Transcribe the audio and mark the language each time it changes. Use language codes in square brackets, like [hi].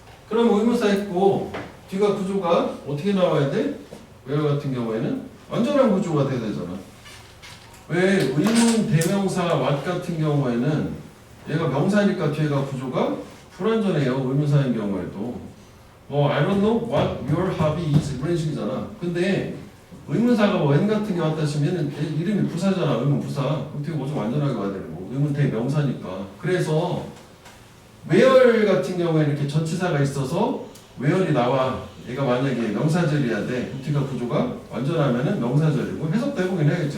[ko] 그럼 의문사 있고 뒤가 구조가 어떻게 나와야 돼? where 같은 경우에는 완전한 구조가 돼야 되잖아. 왜 의문 대명사 what 같은 경우에는 얘가 명사니까 뒤에가 구조가 불완전해요. 의문사인 경우에도. [en] I don't know what your hobby is [ko] 이런 식이잖아. 근데 의문사가 when 같은 게 왔다 치면 이름이 부사잖아. 의문 부사. 그럼 되게 뭐 좀 완전하게 와야 되는 거. 의문 대명사니까. 그래서 where 같은 경우에는 이렇게 전치사가 있어서 where이 나와. 얘가 만약에 명사절이야 돼. 뒤가 구조가 완전하면은 명사절이고 해석도 해보긴 해야겠지.